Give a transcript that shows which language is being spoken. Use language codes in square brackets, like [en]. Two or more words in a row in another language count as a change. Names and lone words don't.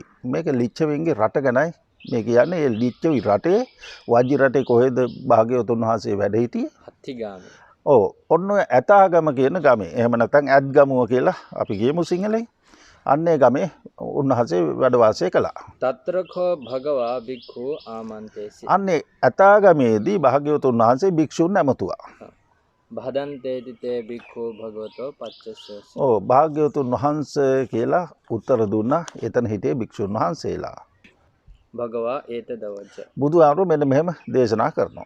[si] මේක ලිච්ඡවින්ගේ රට ගැනයි මේ කියන්නේ. ඒ ලිච්ඡවි රටේ වජ්ජි රටේ කොහෙද භාග්‍යවතුන් වහන්සේ වැඩ හිටියේ? හත්තිගාමේ. ඔව් ඔන්න ඇතාගම කියන ගමේ. එහෙම නැත්නම් ඇත්ගමුව කියලා අපි කියමු සිංහලෙන්. අන්නේ ගමේ උන්වහන්සේ වැඩ වාසය කළා. [pi] తත්‍රකෝ භගවා භික්ඛු ආමන්තේසි. [si] අන්නේ ඇතාගමේදී භාග්‍යවතුන් වහන්සේ භික්ෂුන් නැමතුවා. [pi] භදන්තේති තේ භික්ඛු භගවතෝ පච්චස්සස. [si] ඔව් භාග්‍යවතුන් වහන්සේ කියලා උත්තර දුන්නා. එතන හිටියේ භික්ෂුන් වහන්සේලා. [pi] භගවා ඒතදවච. [si] බුදුහාමුදුරුවෝ මෙන්න මෙහෙම දේශනා කරනවා.